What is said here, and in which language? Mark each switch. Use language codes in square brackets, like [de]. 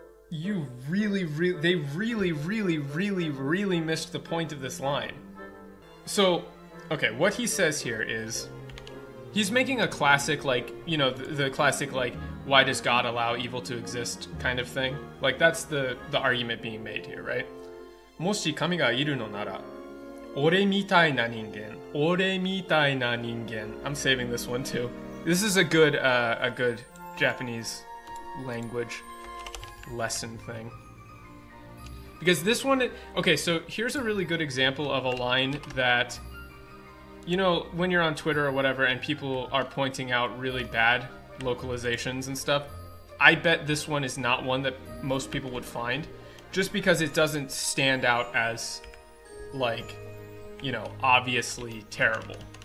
[en] They really missed the point of this line. So, okay, what he says here is, he's making a classic, like, you know, the classic, like, why does God allow evil to exist kind of thing. Like, that's the argument being made here, right? [ja] もし神がいるのなら、俺みたいな人間。 [en] I'm saving this one too. This is a good Japanese language lesson thing. Because this one, okay, so here's a really good example of a line that, you know, when you're on Twitter or whatever and people are pointing out really bad localizations and stuff, I bet this one is not one that most people would find, just because it doesn't stand out as, like, you know, obviously terrible.